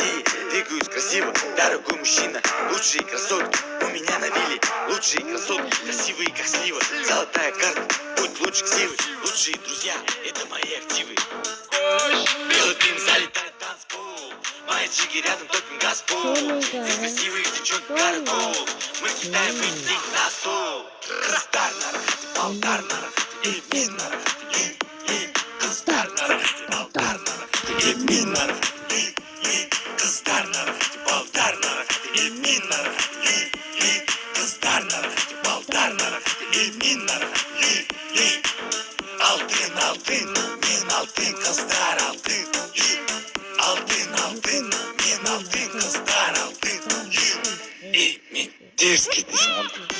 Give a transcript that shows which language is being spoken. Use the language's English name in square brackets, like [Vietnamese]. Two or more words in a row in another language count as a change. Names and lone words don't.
[Russian] двигаюсь красиво, дорогой мужчина, лучшие красотки у меня на вилле, лучшие красотки, красивые как слива, золотая карта, будь лучше ксивы, лучшие друзья, это мои активы. Белый дым залетает в танцпол, мои чики рядом только газпол, здесь красивые девчонки каракол, мы кидаем им деньги на стол. [Kyrgyz] Кыздар нарахати, балдар нарахати, мен нарахати, кыздар нарахати, балдар нарахати, мен нарахати, кыздар нарахати, балдар нарахати, мен нарахати, кыздар нарахати, балдар нарахати, мен нарахати, алтын, алтын, мен алтын, кыздар алтын, алтын, алтын, мен алтын, кыздар алтын, мен дерзкий десам.